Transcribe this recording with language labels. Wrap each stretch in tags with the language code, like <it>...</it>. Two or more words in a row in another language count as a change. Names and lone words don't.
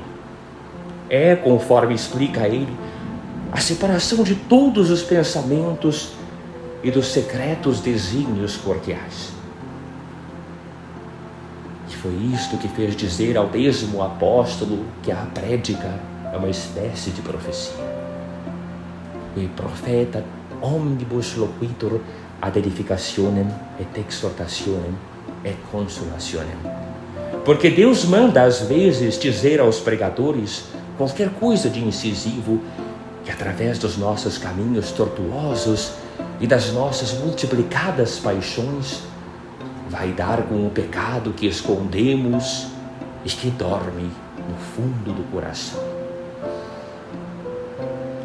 <pt>É, conforme explica ele, a separação de todos os pensamentos e dos secretos desígnios cordiais. E foi isto que fez dizer ao mesmo apóstolo que a prédica é uma espécie de profecia.</pt> <la>E profeta omnibus loquitur ad edificationem et exhortationem et consolationem.</la> <pt>Porque Deus manda às vezes dizer aos pregadores qualquer coisa de incisivo que através dos nossos caminhos tortuosos e das nossas multiplicadas paixões vai dar com o pecado que escondemos e que dorme no fundo do coração.</pt>